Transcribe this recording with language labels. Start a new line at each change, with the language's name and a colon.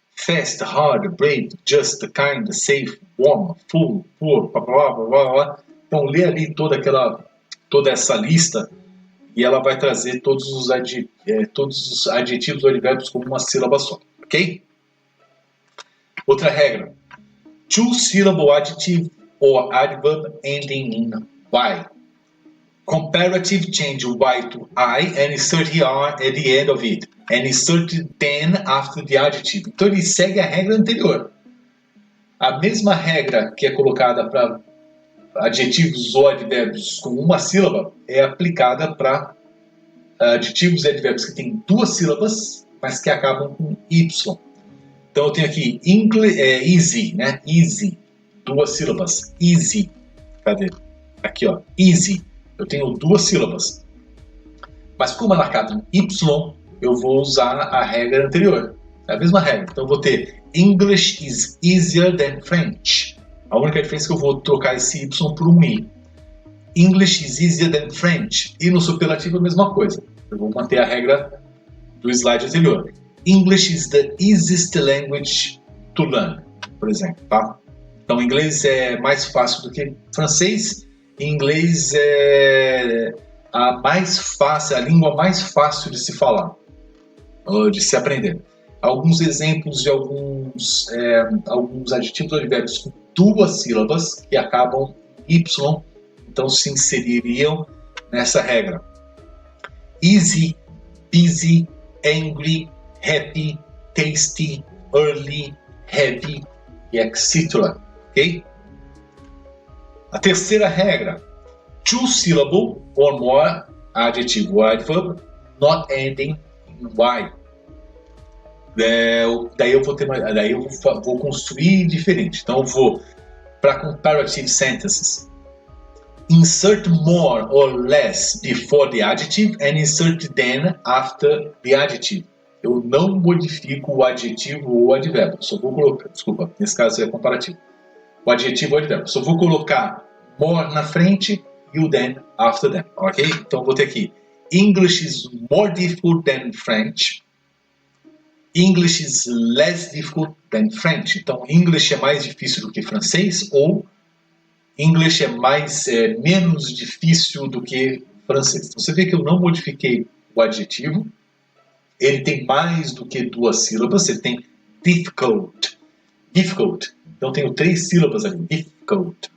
English: Fast, hard, brave, just, kind, safe, warm, full, poor, blá blá blá blá blá.
Portuguese: Então lê ali toda essa lista e ela vai trazer todos os adjetivos ou advérbios como uma sílaba só, ok? Outra regra:
English: two-syllable adjective or adverb ending in Y. Comparative change Y to I and insert ER at the end of it. And insert then after the adjective.
Portuguese: Então ele segue a regra anterior. A mesma regra que é colocada para adjetivos ou advérbios com uma sílaba é aplicada para adjetivos e advérbios que têm duas sílabas, mas que acabam com Y. Então eu tenho aqui easy, né? Easy, duas sílabas. Easy. Cadê? Aqui, ó. Easy. Eu tenho duas sílabas. Mas como ela acaba em Y, eu vou usar a regra anterior. É a mesma regra. Então eu vou ter
English: English is easier than French.
Portuguese: A única diferença é que eu vou trocar esse Y por um I.
English: English is easier than French.
Portuguese: E no superlativo a mesma coisa. Eu vou manter a regra do slide anterior.
English: English is the easiest language to learn,
Portuguese: por exemplo, tá? Então, inglês é mais fácil do que francês. E inglês é a língua mais fácil de se falar, de se aprender. Alguns exemplos de alguns adjetivos ou advérbios com duas sílabas que acabam em Y, então se inseririam nessa regra.
English: Easy, busy, angry, happy, tasty, early, heavy, etc. Ok?
Portuguese: A terceira regra:
English: two-syllable or more adjective or adverb not ending in Y.
Portuguese: Daí eu vou construir diferente. Então eu vou para
English: comparative sentences. Insert more or less before the adjective and insert then after the adjective.
Portuguese: Eu não modifico o adjetivo ou o advérbio. Só vou colocar, desculpa, nesse caso é comparativo. O adjetivo ou o advérbio. Só vou colocar more na frente e o
English: then after them,
Portuguese: ok? Então vou ter aqui:
English: English is more difficult than French. English is less difficult than French.
Portuguese: Então, English é mais difícil do que francês, ou English é menos difícil do que francês. Então, você vê que eu não modifiquei o adjetivo. Ele tem mais do que duas sílabas. Ele tem difficult. Difficult. Então, eu tenho 3 sílabas ali. Difficult.